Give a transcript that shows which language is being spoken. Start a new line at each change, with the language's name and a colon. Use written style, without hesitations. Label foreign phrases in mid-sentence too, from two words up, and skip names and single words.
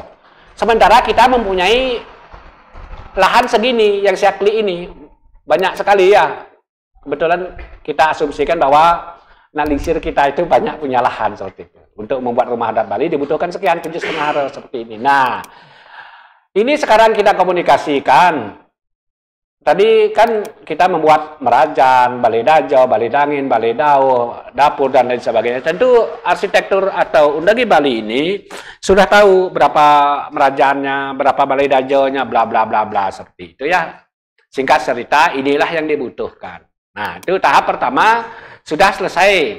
Indonesian: Sementara kita mempunyai lahan segini yang saya klik ini banyak sekali ya. Kebetulan kita asumsikan bahwa nalisir kita itu banyak punya lahan seperti itu. Untuk membuat rumah adat Bali dibutuhkan sekian 7,5 aro seperti ini. Nah, ini sekarang kita komunikasikan. Tadi kan kita membuat merajan, balai dajo, balai dangin, balai dao, dapur dan lain sebagainya. Tentu arsitektur atau Undagi Bali ini sudah tahu berapa merajannya, berapa balai dajonya, bla bla bla bla seperti itu ya. Singkat cerita, inilah yang dibutuhkan. Nah, itu tahap pertama sudah selesai.